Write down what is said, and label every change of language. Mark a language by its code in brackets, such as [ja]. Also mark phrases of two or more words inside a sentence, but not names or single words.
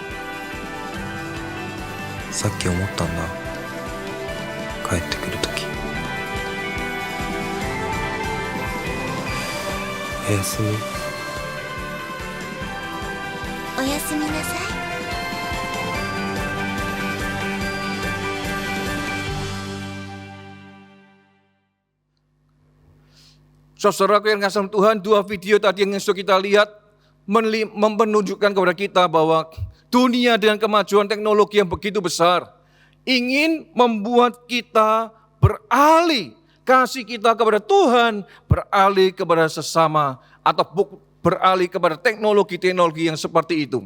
[ja] さっき思ったんだ、帰ってくるとき。おやすみ。おやすみなさい。 [id] Saudaraku yang kasih Tuhan, dua video tadi yang sudah kita lihat menunjukkan kepada kita bahwa dunia dengan kemajuan teknologi yang begitu besar ingin membuat kita beralih kasih kita kepada Tuhan, beralih kepada sesama, atau beralih kepada teknologi-teknologi yang seperti itu.